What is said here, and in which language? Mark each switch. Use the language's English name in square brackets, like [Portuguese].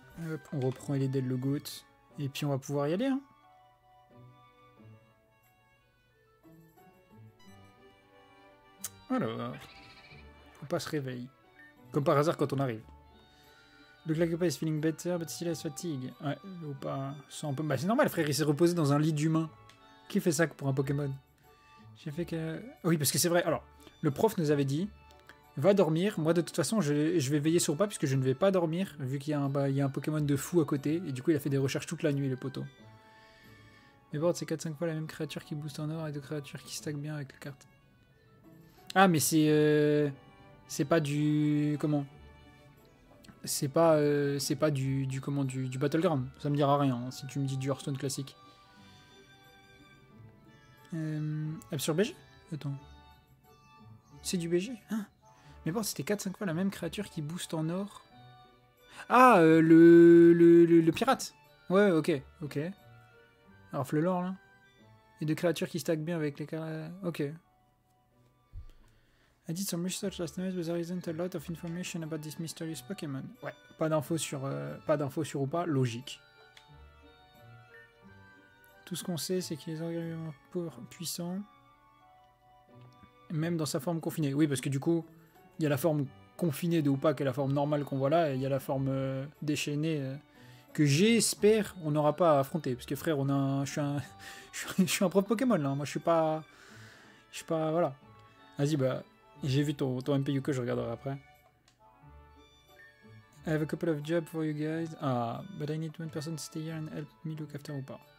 [French] Hop, on reprend les le GOAT. Et puis on va pouvoir y aller. Hein. Alors, faut pas se réveiller. Comme par hasard quand on arrive. [English] Le Clacopa is feeling better, but still has fatigue. [French] Ouais, ou pas. Un peu... c'est normal, frère, il s'est reposé dans un lit d'humain. Qui fait ça pour un Pokémon? J'ai fait que. Oui, parce que c'est vrai. Alors, le prof nous avait dit va dormir. Moi, de toute façon, je vais veiller sur pas, puisque je ne vais pas dormir, vu qu'il y a il y a un Pokémon de fou à côté. Et du coup, il a fait des recherches toute la nuit, le poteau. Mais bon, c'est 4-5 fois la même créature qui booste en or et deux créatures qui stack bien avec les cartes. Ah, mais c'est pas du. Comment? C'est pas du Battleground. Ça me dira rien hein, si tu me dis du Hearthstone classique. Sur BG? Attends. C'est du BG? Hein? Mais bon, c'était 4-5 fois la même créature qui booste en or. Ah, le pirate. Ouais, ok. Alors, le lore, là. Et deux créatures qui stack bien avec les cartes. Ok. [English] I did some research last night, but there isn't a lot of information about this mysterious Pokémon. [French] Ouais, pas d'infos sur ou pas, logique. Tout ce qu'on sait, c'est qu'il est incroyablement puissant, même dans sa forme confinée. Oui, parce que du coup, il y a la forme confinée de Hoopa, qui est la forme normale qu'on voit là, et il y a la forme déchaînée que j'espère on n'aura pas à affronter. Parce que frère, je suis un prof Pokémon là, moi je suis pas, voilà. Vas-y, j'ai vu ton MPU que je regarderai après. [English] I have a couple of jobs for you guys. Ah, but I need one person to stay here and help me look after Hoopa.